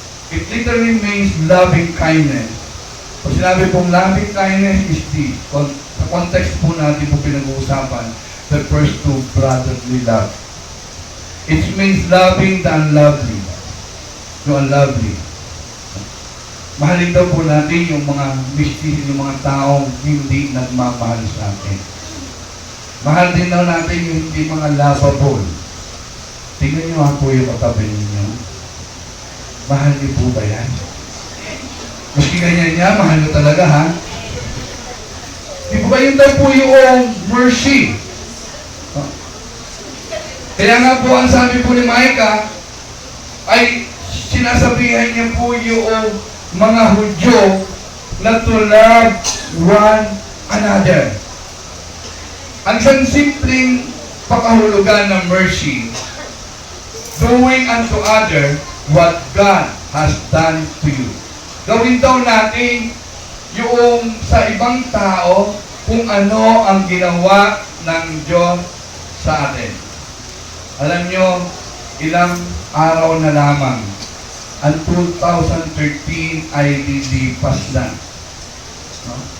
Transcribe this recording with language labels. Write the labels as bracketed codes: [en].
[en] It literally means loving kindness. [tl] Pag sinabi pong [en] loving kindness is this, [tl] sa context po natin po pinag-uusapan, [en] the first two, brotherly love. It means loving the unlovely. [tl] Yung unlovely. Mahalin daw po natin yung mga mistis, yung mga taong hindi nagmamahal sa atin. Mahal din daw natin yung hindi mga lovable. Tingnan nyo nga po yung katabi ninyo. Mahal niyo po ba yan? Maski ganyan niya, mahal nyo talaga, ha? Di ba yun daw po yung mercy? Kaya nga po, ang sabi po ni Micah, ay sinasabihan niya po yung mga Hudyo na [en] to love one another. [tl] Ang isang simpleng pakahulugan ng [en] mercy, doing unto other what God has done to you. [tl] Gawin daw natin yung sa ibang tao kung ano ang ginawa ng Diyos sa atin. Alam nyo, ilang araw na lamang ang 2013 ay lilipas na. No?